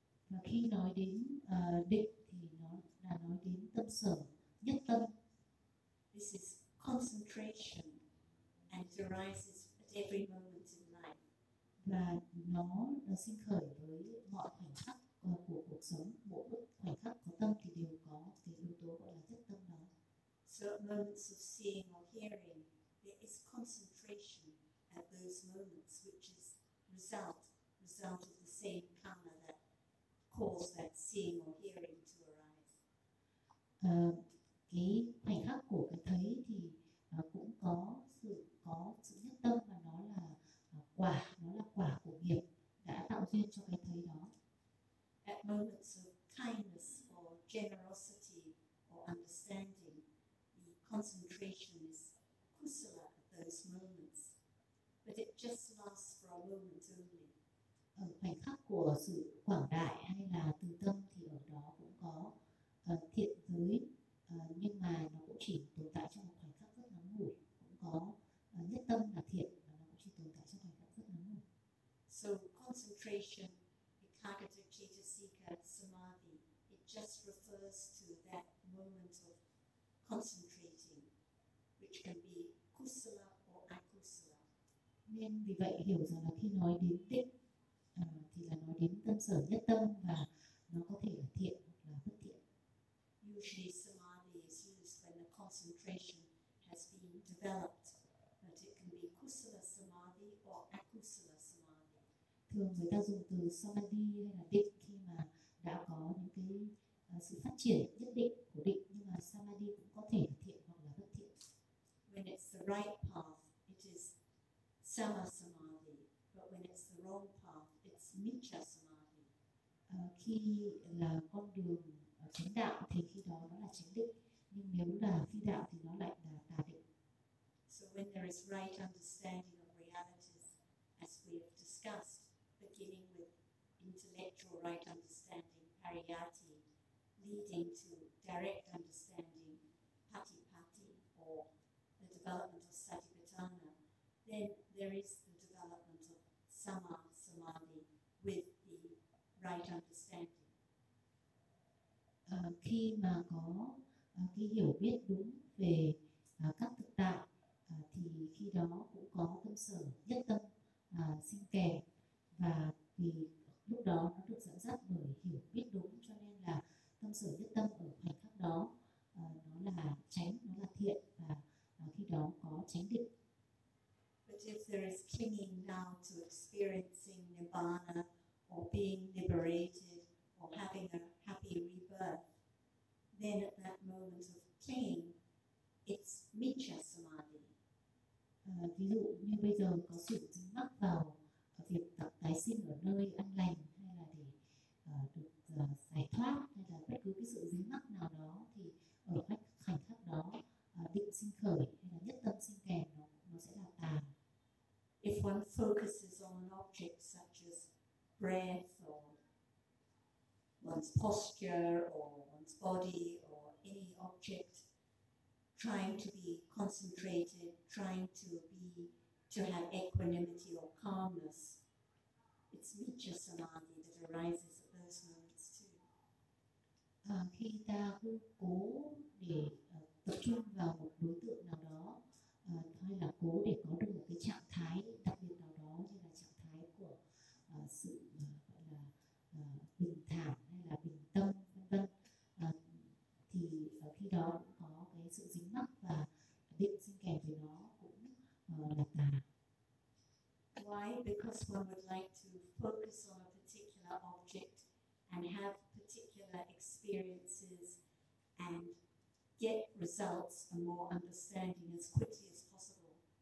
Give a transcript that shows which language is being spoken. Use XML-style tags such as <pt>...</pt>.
<vi>Và khi nói đến định thì nó là nói đến tâm sở nhất tâm.</vi> <en>This is concentration and arises at every moment in life.</en> <vi>và nó sinh khởi với mọi khoảnh khắc của cuộc sống, mỗi bức khoảnh khắc có tâm thì đều có cái yếu tố gọi là thức tâm đó.</vi> <en>So moments of seeing or hearing, there is concentration at those moments, which is result of the same karma that caused that seeing or hearing to arise.</en> <vi>Cái khoảnh khắc của cái thấy thì cũng có sự nhất tâm và nó là quả của nghiệp đã tạo duyên cho cái thấy đó.</vi> <en>At moments of kindness or generosity or understanding, the concentration is kusala at those moments, but it just lasts for a moment only.</en> <vi>Ở khoảnh khắc của sự quảng đại hay là từ tâm thì ở đó cũng có thiện giới, nhưng mà nó cũng chỉ tồn tại trong một khoảnh khắc rất ngắn ngủi, cũng có nhất tâm là thiện và nó cũng chỉ tồn tại trong khoảnh khắc rất ngắn ngủi.</vi> <en>So concentration, Vikāgata Cittasika Samādhi, it just refers to that moment of concentrating, which can be kusala or akusala.</en> <vi>Nên vì vậy hiểu rằng là khi nói đến tích thì là nói đến tâm sở nhất tâm và nó có thể là thiện hoặc là bất thiện.</vi> <en>Usually samadhi is used when the concentration has been developed, but it can be kusala samadhi or akusala samadhi.</en> <vi>Thường người ta dùng từ samadhi hay là định khi mà đã có những cái sự phát triển nhất định của định, nhưng mà samadhi cũng có thể là thiện hoặc là bất thiện.</vi> <en>When it's the right path, it is sama samadhi, but when it's the wrong path, it's mitya samadhi.</en> <vi>Khi là con đường chánh đạo thì khi đó nó là chánh định, nhưng nếu là phi đạo thì nó lại là tà định.</vi> <en>So when there is right understanding of realities, as we have discussed, beginning with intellectual right understanding, pariyatti, leading to direct understanding, patipatti, or the development of satipatthana, then there is the development of sama samadhi with the right understanding.</en> <vi>Khi mà có cái hiểu biết đúng về các thực tại thì khi đó cũng có tâm sở nhất tâm sinh kèm, và vì lúc đó nó được dẫn dắt bởi hiểu biết đúng cho nên là tâm sở nhất tâm ở khoảnh khắc đó nó là chánh, nó là thiện, và khi đó có chánh định.</vi> <en>But if there is clinging now to experiencing nirvana or being liberated or having a happy rebirth, then at that moment of clinging, it's mitya samadhi.</en> <vi>Ví dụ như bây giờ có sự dính mắc vào việc tập tái sinh ở nơi an lành, hay là để được giải thoát, hay là bất cứ cái sự dính mắc nào đó, thì ở khoảnh khắc đó định sinh khởi hay là nhất tâm sinh kèm nó sẽ là tà.</vi> <en>If one focuses on an object such as breath or one's posture or one's body or any object, trying to be concentrated, trying to have equanimity or calmness, it's mitya samadhi that arises at those moments too.</en> <vi>Khi ta cố để tập trung vào một đối tượng nào đó, hay là cố để có được một cái trạng thái đặc biệt nào đó, như là trạng thái của sự gọi là bình thản hay là bình tâm vân vân, thì khi đó cũng có cái sự dính mắc và định sinh kèm với nó cũng là tà.</vi> <en>Why? Because one would like to focus on a particular object and have particular experiences and get results and more understanding as quickly as possible.</en>